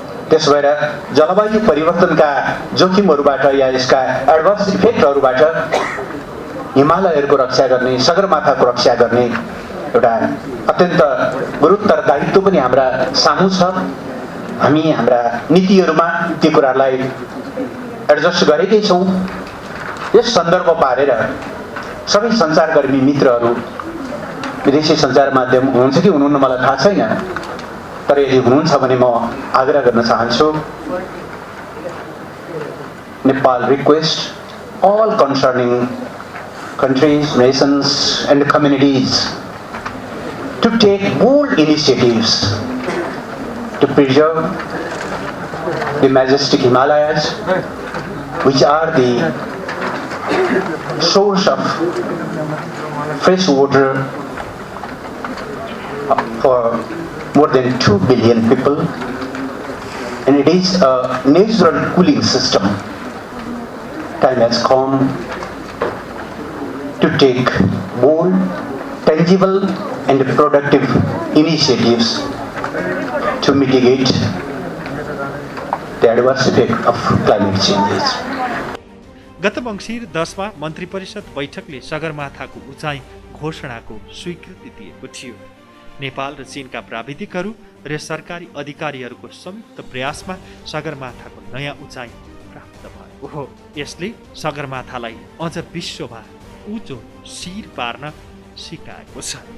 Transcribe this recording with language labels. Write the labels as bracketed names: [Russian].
[Nepali] त्यसो भएर जलवायु परिवर्तनका जोखिमहरूबाट या यसका एडभर्स इफेक्टहरूबाट हिमालयहरूको रक्षा गर्ने, सगरमाथाको रक्षा गर्ने एउटा अत्यन्त गुरुतर दायित्व पनि हाम्रा सामु छ। हामी हाम्रा नीतिहरूमा ती कुरालाई एडजस्ट गरेकै छौँ यस सन्दर्भ पारेर सबै सञ्चारकर्मी मित्रहरू विदेशी सञ्चार माध्यम हुनुहुन्छ कि हुनुहुन्न मलाई थाहा छैन, तर यदि हुनुहुन्छ भने म आग्रह गर्न चाहन्छु, [English] Nepal request all concerning countries, nations and communities to take bold initiatives to preserve the majestic Himalayas, which are the source of fresh water for more than 2 billion people, and it is a natural cooling system. Time has come to take bold, tangible and productive initiatives to mitigate the adverse effect of climate changes. [Nepali] गत मङ्सिर 10 मा मन्त्री परिषद बैठकले सगरमाथाको उचाइ घोषणाको स्वीकृति दिएको थियो। नेपाल र चीनका प्राविधिकहरू र सरकारी अधिकारीहरूको संयुक्त प्रयासमा सगरमाथाको नयाँ उचाइ प्राप्त भएको हो। यसले सगरमाथालाई अझ विश्वमा उँचो शिर पार्न सिकाएको छ।